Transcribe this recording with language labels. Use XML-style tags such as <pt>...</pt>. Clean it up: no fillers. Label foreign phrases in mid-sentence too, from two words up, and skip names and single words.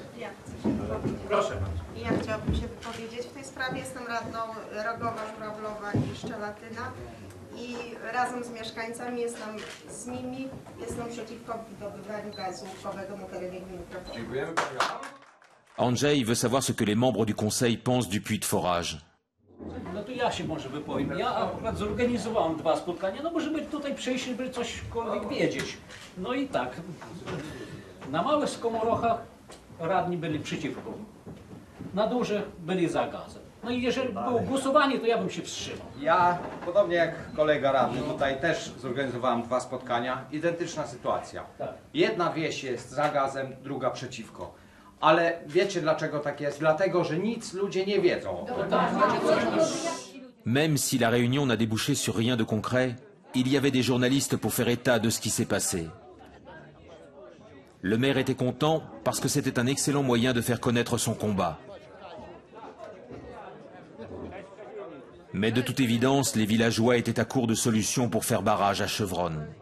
<pl>Proszę bardzo. Ja chciałabym się wypowiedzieć w tej sprawie. Jestem radną Rogowa, Żurawlowa i Szczelatyna. I razem z mieszkańcami jestem przeciwko wydobywaniu gazu łupkowego na terenie gminy Kraków.</pl> <fr>Andrzej veut savoir ce que les membres du conseil pensent du puits de forage.</fr> <pl>No to ja się może wypowiem. Ja akurat zorganizowałem 2 spotkania, no bo żeby tutaj przyjść, żeby cośkolwiek wiedzieć. No i tak, na małych skomorochach radni byli przeciwko, na dużych byli za gazem. No i jeżeli było głosowanie, to ja bym się wstrzymał. Ja, podobnie jak kolega radny, tutaj też zorganizowałem 2 spotkania. Identyczna sytuacja. Jedna wieś jest za gazem, druga przeciwko. Ale wiecie dlaczego tak jest? Dlatego, że nic ludzie nie wiedzą.</pl> <fr>Même si la réunion n'a débouché sur rien de concret, il y avait des journalistes pour faire état de ce qui s'est passé. Le maire était content parce que c'était un excellent moyen de faire connaître son combat. Mais de toute évidence, les villageois étaient à court de solutions pour faire barrage à Chevronne.</fr>